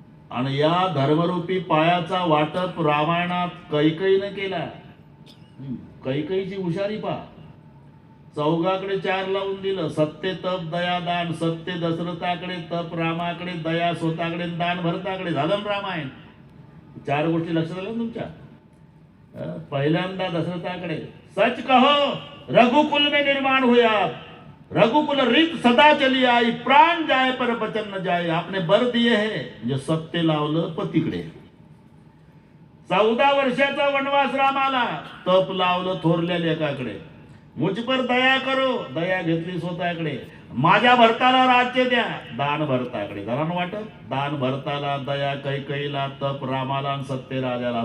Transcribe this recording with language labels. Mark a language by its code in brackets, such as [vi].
[mr] आणि या धर्मरूपी पायाचा वाटप रामायणात कैकईनं केला. कैकईची हुशारी पहा. चौघाकडे 4 लावून दिलं. सत्य, तप, दया, दान. सत्य दशरथाकडे, तप रामाकडे, दया स्वतःकडे, दान भरताकडे. झालं ना रामायण. 4 गोष्टी लक्षात आल्या तुमच्या. पहिल्यांदा दशरथाकडे, [hi] सच कहो रघुकुल में निर्माण हुआ, रघुकुल रीत सदा चली आई, प्राण जाए पर बचन न जाए. आपने बर दिए है. [mr] म्हणजे सत्य लावलं पतीकडे. 14 वर्षाचा वनवास रामाला. तप लावलं थोरल्या लेकाकडे. [hi] मुझ पर दया करो, [mr] दया घेतली स्वतःकडे. माझ्या भरताला राज्य द्या, दान भरताकडे. जरा वाटत, दान भरताला, दया कैकईला, तप रामाला, सत्य राजाला.